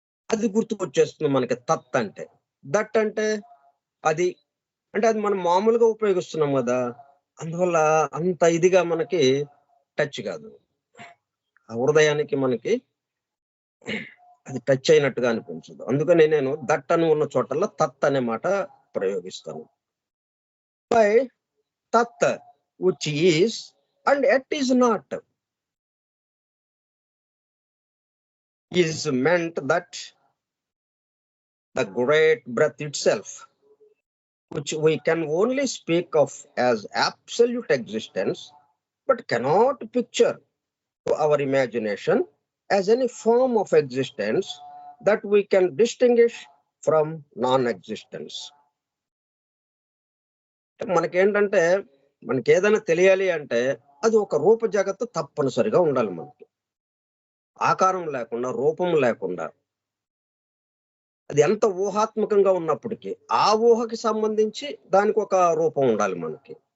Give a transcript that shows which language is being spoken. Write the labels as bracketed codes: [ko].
[te] అది గుర్తుకొచ్చేస్తుంది మనకి తత్ అంటే. దట్ అంటే అది, అంటే అది మనం మామూలుగా ఉపయోగిస్తున్నాం కదా, అందువల్ల అంత ఇదిగా మనకి టచ్ కాదు. ఆ హృదయానికి మనకి అది టచ్ అయినట్టుగా అనిపించదు. అందుకని నేను దట్ అని ఉన్న చోటల్లో తత్ అనే మాట ప్రయోగిస్తాను. [en] By తత్ which is and yet is not is meant that the great breath itself, which we can only speak of as absolute existence, but cannot picture to our imagination as any form of existence that we can distinguish from non-existence. [te] మనకేంటంటే మనకి ఏదైనా తెలియాలి అంటే అది ఒక రూప జగత్తు తప్పనిసరిగా ఉండాలి. మనకి ఆకారం లేకుండా, రూపం లేకుండా, అది ఎంత ఊహాత్మకంగా ఉన్నప్పటికీ ఆ ఊహకి సంబంధించి దానికి ఒక రూపం ఉండాలి మనకి.